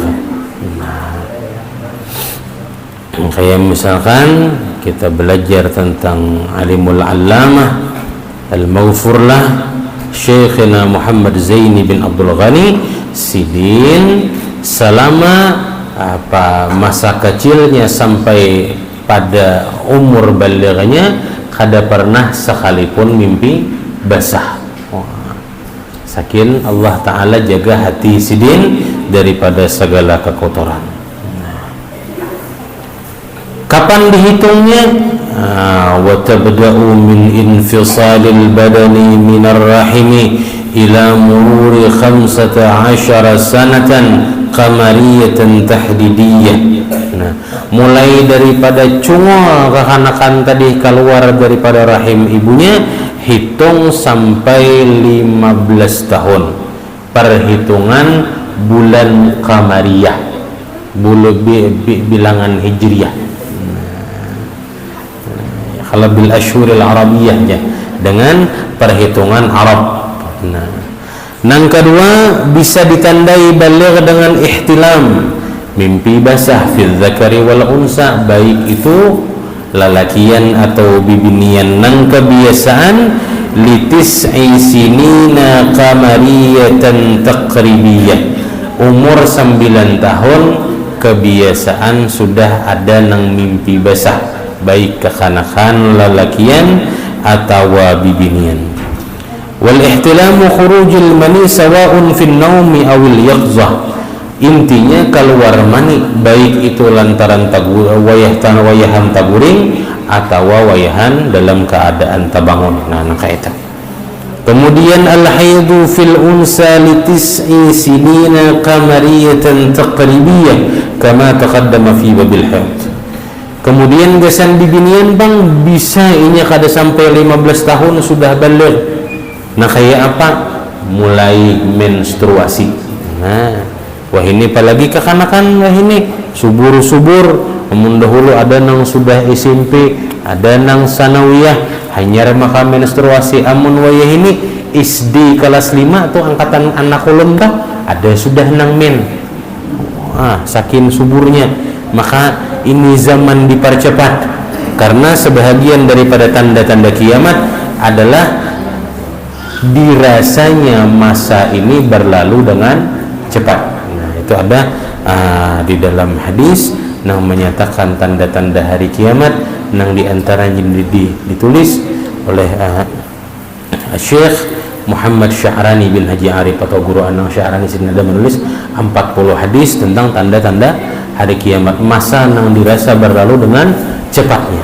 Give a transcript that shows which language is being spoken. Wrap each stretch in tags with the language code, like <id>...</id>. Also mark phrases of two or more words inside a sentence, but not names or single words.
<id>Nah, kayak misalkan kita belajar tentang</id> <ar>العالم العلامة المغفور له</ar> <id>Syekhina Muhammad Zaini bin Abdul Ghani Sidin, selama masa kecilnya sampai pada umur balighnya kada pernah sekalipun mimpi basah. Saking Allah Ta'ala jaga hati Sidin daripada segala kekotoran. Kapan dihitungnya?</id> <ar>وتبدأ من انفصال البدن من الرحم إلى مرور 15 سنة قمرية تحديدية.</ar> <id>Nah, mulai daripada cungol kekanakan tadi keluar daripada rahim ibunya, hitung sampai 15 tahun perhitungan bulan qamariyah, bilangan hijriyah. Kalau</id> <ar>بالأشهر العربية</ar> <id>dengan perhitungan Arab. Nah, yang kedua bisa ditandai baligh dengan ihtilam, mimpi basah</id> <ar>في الذكر والأنثى,</ar> <bjn>baik itu lalakian atau bibinian, nang kebiasaan</bjn> <ar>لتسع سنين قمرية تقريبية,</ar> <bjn>umur 9 tahun kebiasaan sudah ada nang mimpi basah, baik kekanakan lalakian atau bibinian.</bjn> <ar>والاحتلام خروج المني سواء في النوم أو اليقظة,</ar> <bjn>intinya keluar mani baik itu lantaran wayahan taguring atau wayahan dalam keadaan tabangun.</bjn> <id>Nah, itu.</id> <ar>Kemudian الحيض في الأنثى لتسع سنين قمرية تقريبية كما تقدم في باب الحيض.</ar> <bjn>Kemudian gesan bibinian bang bisa ini kada sampai 15 tahun sudah baligh.</bjn> <id>Nah, kayak apa? Mulai menstruasi.</id> <bjn>Nah, wah ini apalagi kekanakan, wah ini subur-subur.</bjn> <id>Namun dahulu ada nang sudah SMP, ada nang sanawiyah, hanya maka menstruasi.</id> <bjn>Amun wayah ini SD kelas 5 atau angkatan anak ulun dah, ada sudah nang men.</bjn> <id>Saking suburnya, maka ini zaman dipercepat karena sebahagian daripada tanda-tanda kiamat adalah dirasanya masa ini berlalu dengan cepat. Nah, itu ada di dalam hadis yang menyatakan tanda-tanda hari kiamat, yang diantaranya ditulis oleh Syekh Muhammad Syahrani bin Haji Arif atau guru Anang Syahrani sini ada menulis 40 hadis tentang tanda-tanda hari kiamat, masa yang dirasa berlalu dengan cepatnya.</id>